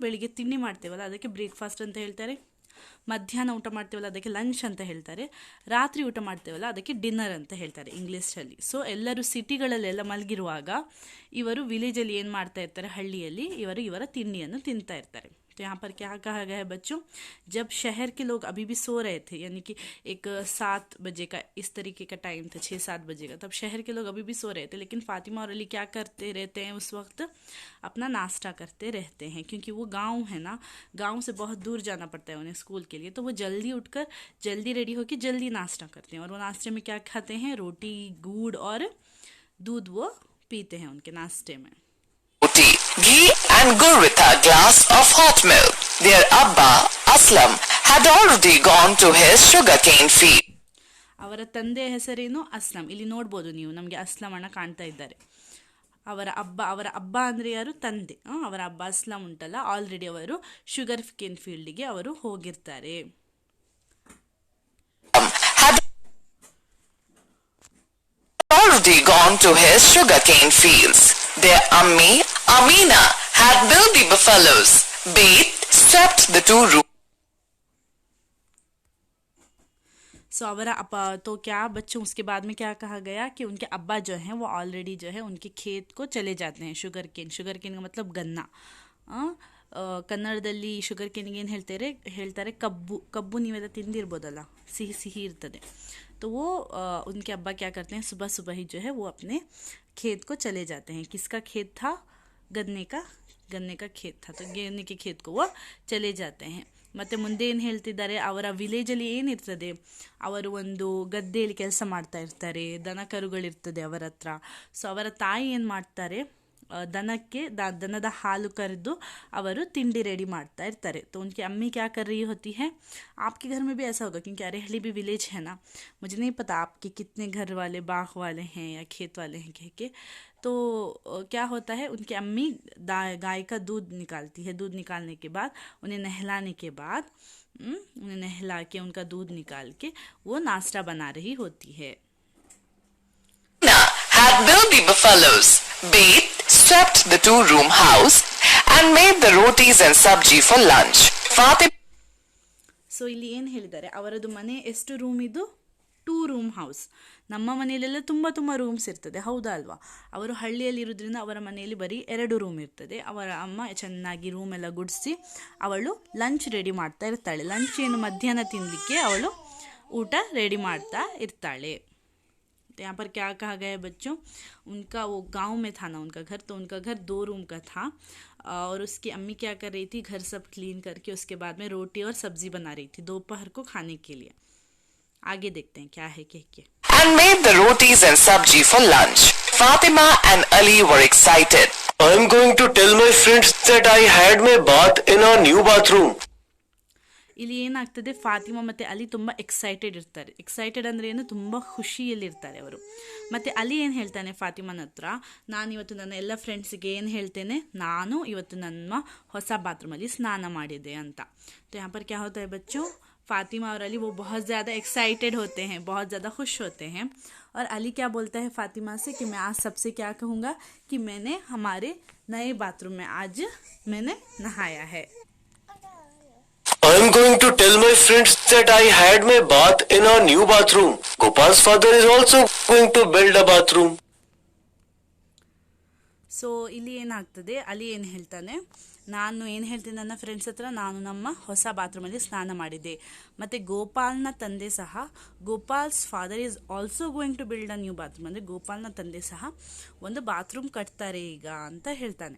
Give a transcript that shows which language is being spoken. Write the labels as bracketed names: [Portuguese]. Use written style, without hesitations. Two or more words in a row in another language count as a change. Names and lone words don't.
[Kannada] ಬೆಳಿಗ್ಗೆ ತಿಂಡಿ ಮಾಡ್ತೇವಲ್ಲ ಅದಕ್ಕೆ ಬ್ರೇಕ್ಫಾಸ್ಟ್ ಅಂತ ಹೇಳ್ತಾರೆ. ಮಧ್ಯಾಹ್ನ ಊಟ ಮಾಡ್ತೇವಲ್ಲ ಅದಕ್ಕೆ ಲಂಚ್ ಅಂತ ಹೇಳ್ತಾರೆ. ರಾತ್ರಿ ಊಟ ಮಾಡ್ತೇವಲ್ಲ ಅದಕ್ಕೆ ಡಿನ್ನರ್ ಅಂತ ಹೇಳ್ತಾರೆ ಇಂಗ್ಲೀಷಲ್ಲಿ. ಸೊ ಎಲ್ಲರೂ ಸಿಟಿಗಳಲ್ಲೆಲ್ಲ ಮಲಗಿರುವಾಗ ಇವರು ವಿಲೇಜಲ್ಲಿ ಏನು ಮಾಡ್ತಾ ಇರ್ತಾರೆ, ಹಳ್ಳಿಯಲ್ಲಿ ಇವರ ತಿಂಡಿಯನ್ನು ತಿಂತಾ ಇರ್ತಾರೆ. [Hindi] तो यहाँ पर क्या कहा गया है बच्चों? जब शहर के लोग अभी भी सो रहे थे, यानी कि एक 7 बजे का इस तरीके का टाइम था, 6-7 बजे का, तब शहर के लोग अभी भी सो रहे थे. लेकिन फातिमा और अली क्या करते रहते हैं उस वक्त? अपना नाश्ता करते रहते हैं, क्योंकि वो गांव है ना, गांव से बहुत दूर जाना पड़ता है उन्हें स्कूल के लिए. तो वो जल्दी उठकर जल्दी रेडी होकर जल्दी नाश्ता करते हैं. और वो नाश्ते में क्या खाते हैं? रोटी, गुड़ और दूध वो पीते हैं उनके नाश्ते में. [English] Roti, ghee and gur with a glass of hot milk. Their Abba, Aslam, had already gone to his sugarcane field. [Kannada] ಅವರ ತಂದೆಯ ಹೆಸರೇನು? ಅಸ್ಲಂ. ಇಲ್ಲಿ ನೋಡ್ಬೋದು ನೀವು, ನಮಗೆ ಅಸ್ಲಂ ಅಣ್ಣ ಕಾಣ್ತಾ ಇದ್ದಾರೆ. ಅವರ ಅಬ್ಬ ಅಂದರೆ ಯಾರು? ತಂದೆ. ಅವರ ಅಬ್ಬ ಅಸ್ಲಂ ಉಂಟಲ್ಲ, ಆಲ್ರೆಡಿ ಅವರು [English] sugar cane field [Kannada] ಅವರು ಹೋಗಿರ್ತಾರೆ. [English] Already gone to his sugarcane fields. Their Ammi, Amina, had built the buffaloes, bathed, swept the 2 rooms. [Hindi] सो [Kannada] ಅವರ ಅಪ್ಪ [Hindi] तो क्या बच्चों, उसके बाद में क्या कहा गया कि उनके अब्बा जो हैं वो ऑलरेडी जो है उनके खेत को चले जाते हैं. [English] sugar cane [Hindi] का मतलब गन्ना. [Kannada] ಕನ್ನಡದಲ್ಲಿ [English] sugar cane [Kannada] ಏನು ಹೇಳ್ತಾರೆ? ಕಬ್ಬು ನೀವೆಲ್ಲ ತಿಂದಿರ್ಬೋದಲ್ಲ, ಸಿಹಿ ಇರ್ತದೆ. [Hindi] तो वो उनके अब्बा क्या करते हैं, सुबह सुबह ही जो है वो अपने खेत को चले जाते हैं. किसका खेत था? गन्ने का खेत था. तो गन्ने के खेत को वो चले जाते हैं. [Kannada] ಮತ್ತು ಮುಂದೆ ಏನು ಹೇಳ್ತಿದ್ದಾರೆ, ಅವರ ವಿಲೇಜಲ್ಲಿ ಏನಿರ್ತದೆ, ಅವರು ಒಂದು ಗದ್ದೆಯಲ್ಲಿ ಕೆಲಸ ಮಾಡ್ತಾ ಇರ್ತಾರೆ, ದನ ಕರುಗಳಿರ್ತದೆ ಅವರ ಹತ್ರ. ಸೊ ಅವರ ತಾಯಿ ಏನು ಮಾಡ್ತಾರೆ, ದನದ ಹಾಲು ಕರೆದು ಅವರು ತಿಂಡಿ ರೆಡಿ ಮಾಡ್ತಾ ಇರ್ತಾರೆ. [Hindi] तो उनकी अम्मी क्या कर रही होती है? आपके घर में भी ऐसा होगा, क्योंकि अरेहली भी विलेज है ना. मुझे नहीं पता आपके कितने घर वाले बाग वाले हैं या खेत वाले हैं कह के. तो क्या होता है, उनकी अम्मी गाय का दूध निकालती है. दूध निकालने के बाद उन्हें नहला के उनका दूध निकाल के वो नाश्ता बना रही होती है. [English] Had built the buffaloes, bathed, swept the 2-room house, and made the rotis and sabji for lunch. Fatima [Kannada] ಸೊ ಇಲ್ಲಿ ಏನು ಹೇಳಿದ್ದಾರೆ, ಅವರದು ಮನೆ ಎಷ್ಟು ರೂಮ್ ಇದು, 2 [English] room house. [Kannada] ನಮ್ಮ ಮನೆಯಲ್ಲೆಲ್ಲ ತುಂಬ ರೂಮ್ಸ್ ಇರ್ತದೆ, ಹೌದಾ ಅಲ್ವಾ? ಅವರು ಹಳ್ಳಿಯಲ್ಲಿ ಇರೋದ್ರಿಂದ ಅವರ ಮನೆಯಲ್ಲಿ ಬರೀ 2 ರೂಮ್ ಇರ್ತದೆ. ಅವರ ಅಮ್ಮ ಚೆನ್ನಾಗಿ ರೂಮ್ ಎಲ್ಲ ಗುಡಿಸಿ ಅವಳು ಲಂಚ್ ರೆಡಿ ಮಾಡ್ತಾ ಇರ್ತಾಳೆ. ಲಂಚ್ ಏನು, ಮಧ್ಯಾಹ್ನ ತಿನ್ನಲಿಕ್ಕೆ ಅವಳು ಊಟ ರೆಡಿ ಮಾಡ್ತಾ ಇರ್ತಾಳೆ. [Hindi] तो यहाँ पर क्या कहा गया है बच्चों, उनका वो गांव में था ना उनका घर, तो उनका घर 2 रूम का था और उसकी अम्मी क्या कर रही थी, घर सब क्लीन करके उसके बाद में रोटी और सब्जी बना रही थी दोपहर को खाने के लिए. आगे देखते हैं क्या है कह के. [English] And made the rotis and sabji for lunch. Fatima and Ali were excited. I am going to tell my friends that I had my bath in our new bathroom. [Kannada] ಇಲ್ಲಿ ಏನಾಗ್ತದೆ, ಫಾತಿಮಾ ಮತ್ತು ಅಲಿ ತುಂಬ ಎಕ್ಸೈಟೆಡ್ ಇರ್ತಾರೆ. ಎಕ್ಸೈಟೆಡ್ ಅಂದರೆ ಏನು, ತುಂಬ ಖುಷಿಯಲ್ಲಿರ್ತಾರೆ ಅವರು. ಮತ್ತು ಅಲಿ ಏನು ಹೇಳ್ತಾನೆ ಫಾತಿಮಾನ ಹತ್ರ, ನಾನು ಇವತ್ತು ನನ್ನ ಎಲ್ಲ ಫ್ರೆಂಡ್ಸಿಗೆ ಏನು ಹೇಳ್ತೇನೆ, ನಾನು ಇವತ್ತು ನನ್ನ ಹೊಸ ಬಾತ್ರೂಮಲ್ಲಿ ಸ್ನಾನ ಮಾಡಿದೆ ಅಂತ. [Hindi] तो यहाँ पर क्या होता है बच्चों, फातिमा और अली वो बहुत ज़्यादा एक्साइटेड होते हैं, बहुत ज़्यादा खुश होते हैं. और अली क्या बोलता है फातिमा से कि मैं आज सबसे क्या कहूँगा कि मैंने हमारे नए बाथरूम में आज मैंने नहाया है. [English] I am going to tell my friends that I had my bath in our new bathroom. Gopal's father is also going to build a bathroom. [Kannada] ಸೊ ಇಲ್ಲಿ ಏನಾಗ್ತದೆ, ಅಲಿ ಏನು ಹೇಳ್ತಾನೆ, ನಾನು ಏನು ಹೇಳ್ತೀನಿ ನನ್ನ ಫ್ರೆಂಡ್ಸ್ ಹತ್ರ, ನಾನು ನಮ್ಮ ಹೊಸ ಬಾತ್ರೂಮಲ್ಲಿ ಸ್ನಾನ ಮಾಡಿದ್ದೆ. ಮತ್ತು ಗೋಪಾಲ್ನ ತಂದೆ ಸಹ, [English] Gopal's father is also going to build a new bathroom, [Kannada] ಅಂದರೆ ಗೋಪಾಲ್ನ ತಂದೆ ಸಹ ಒಂದು ಬಾತ್ರೂಮ್ ಕಟ್ತಾರೆ ಈಗ ಅಂತ ಹೇಳ್ತಾನೆ.